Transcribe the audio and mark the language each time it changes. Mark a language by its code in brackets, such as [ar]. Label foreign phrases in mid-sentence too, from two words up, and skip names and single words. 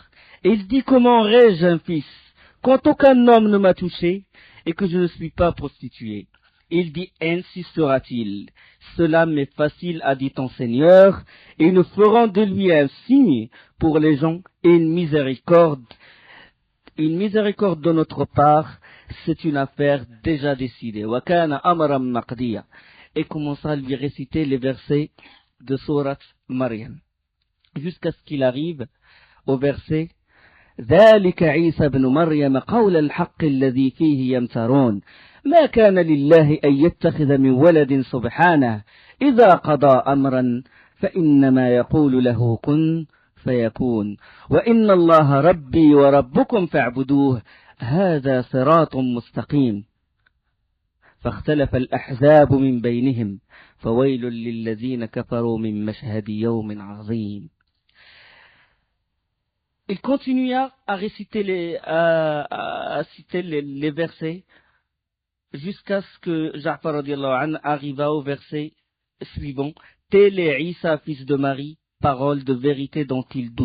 [fr] Et il dit, comment aurais-je un fils quand aucun homme ne m'a touché et que je ne suis pas prostituée? Il dit, ainsi sera-t-il. Cela m'est facile, a dit ton Seigneur, et nous ferons de lui un signe pour les gens et une miséricorde de notre part, c'est une affaire déjà décidée. [ar] وكان أمرا مقضيا. [fr] Et commença à lui réciter les versets de sourate Maryam, jusqu'à ce qu'il arrive au [ar] verset ذلك عيسى ابن مريم قول الحق الذي فيه يمترون ما كان لله أن يتخذ من ولد سبحانه إذا قضى أمرا فإنما يقول له كن فيكون وإن الله ربي وربكم فاعبدوه هذا صراط مستقيم فاختلف الأحزاب من بينهم فويل للذين كفروا من مشهد يوم عظيم. [fr] Il continua à réciter les versets jusqu'à ce que Ja'far [ar] رضي الله عنه [fr] arriva au verset suivant. Tel est Isa, fils de Marie, parole de vérité dont il doute.